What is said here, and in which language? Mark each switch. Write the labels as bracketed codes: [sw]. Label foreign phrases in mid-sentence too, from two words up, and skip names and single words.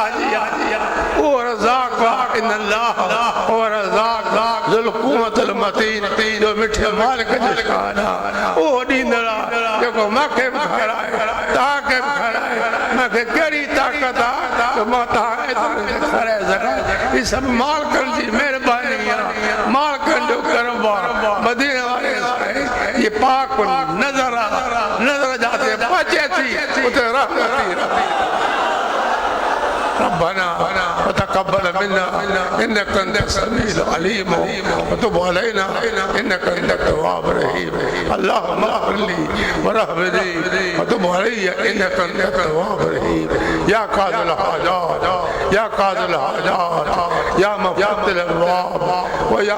[sd] जी ओ रज़ाक़ इन अल्लाह ओ रज़ाक़ [ar] ذو القوة المتين [sd] जो मिठे मालिक जो शान ओ ॾींदड़ जेको मूंखे बि खाराए तव्हांखे बि खाराए मूंखे कहिड़ी ताक़त आहे त मां तव्हां एतिरो खाराए सघां ही सभु मालिकनि जी महिरबानी आहे मालिकनि जो करम आहे मदीने वारे ये पाक नज़र जाते पहुचे थी उते रहमत [ar] ربنا وتقبل منا انك انت السميع العليم وتب علينا انك انت التواب الرحيم اللهم اغفر لي وارحمني وتب علي انك انت التواب الرحيم يا قاضي الحاجات يا مفتح الابواب ويا